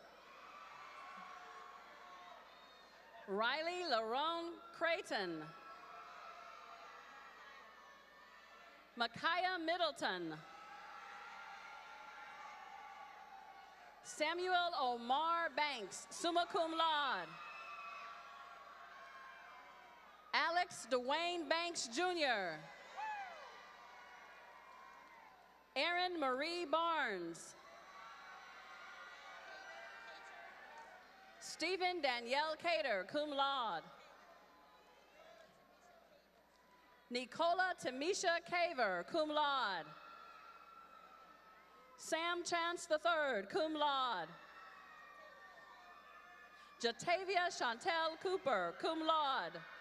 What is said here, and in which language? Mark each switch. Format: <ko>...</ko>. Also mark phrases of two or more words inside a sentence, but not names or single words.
<en>Riley Larone Creighton. Micaiah Middleton. Samuel Omar Banks,</en> <la>summa cum laude.</la> <en>Alex Dwayne Banks, Jr. Erin Marie Barnes. Stephen Danielle Cater,</en> <la>cum laude.</la> <en>Nicola Tamisha Caver,</en> <la>cum laude.</la> <en>Sam Chance III,</en> <la>cum laude.</la> <en>Jatavia Chantel Cooper,</en> <la>cum laude.</la>